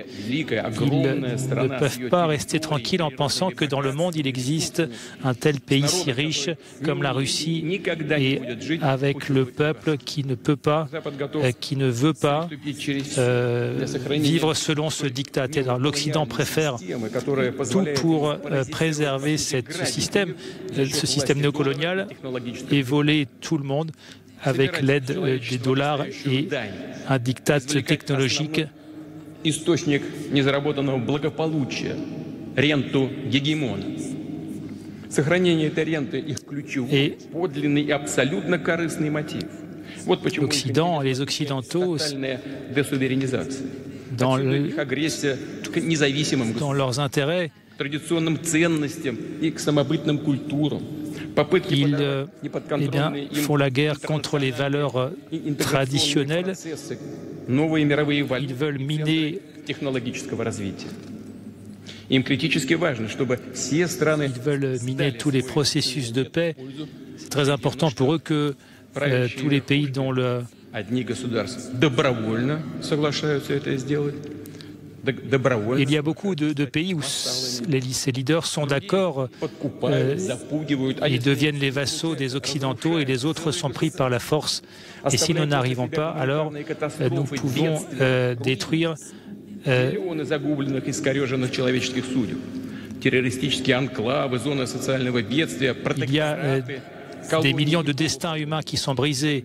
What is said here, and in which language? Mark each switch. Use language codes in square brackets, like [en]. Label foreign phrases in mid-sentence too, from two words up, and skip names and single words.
[fr] Ils ne peuvent pas rester tranquilles en pensant que dans le monde il existe un tel pays si riche comme la Russie et avec le peuple qui ne peut pas, qui ne veut pas vivre selon ce diktat. L'Occident préfère tout pour préserver ce système néocolonial et voler tout le monde avec l'aide des dollars et un diktat technologique. [ru] Источник незаработанного благополучия, ренту гегемона. Сохранение этой ренты их ключевой, подлинный и абсолютно корыстный мотив. Вот почему [fr] l'Occident et les Occidentaux, dans leurs intérêts, [ru] традиционным ценностям и к самобытным культурам. [fr] Ils font la guerre contre les valeurs traditionnelles. Ils veulent miner. [ru] Им критически важно, чтобы все страны [fr] Ils veulent miner tous les processus de paix. C'est très important pour eux que tous les pays dont le [ru] одни государства добровольно соглашаются это сделать. [fr] Il y a beaucoup de pays où ces leaders sont d'accord et deviennent les vassaux des Occidentaux et les autres sont pris par la force. Et si nous n'arrivons pas, alors nous pouvons détruire il y a des millions de destins humains qui sont brisés.